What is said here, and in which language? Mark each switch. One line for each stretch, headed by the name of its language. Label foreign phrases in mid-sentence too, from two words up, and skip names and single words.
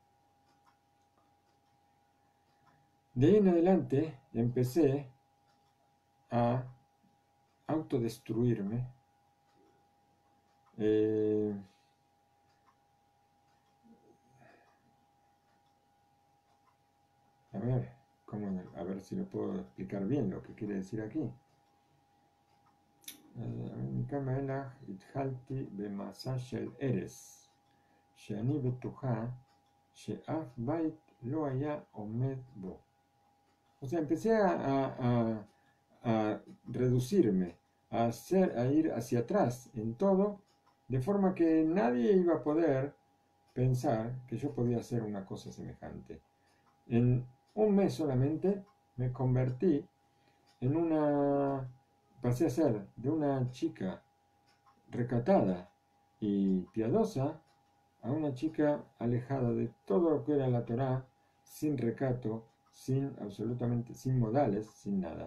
Spanish: De ahí en adelante empecé a autodestruirme. A ver, a ver si lo puedo explicar bien lo que quiere decir aquí.
Hebrew: מכאן ואילך התחלתי במסע של הרס, שאני בטוחה שאף בית לא היה עומד בו.
Spanish: O sea, empecé a reducirme, a ir hacia atrás en todo, de forma que nadie iba a poder pensar que yo podía hacer una cosa semejante. En un mes solamente me convertí en pasé a ser de una chica recatada y piadosa a una chica alejada de todo lo que era la Torá, sin recato, absolutamente, sin modales, sin nada.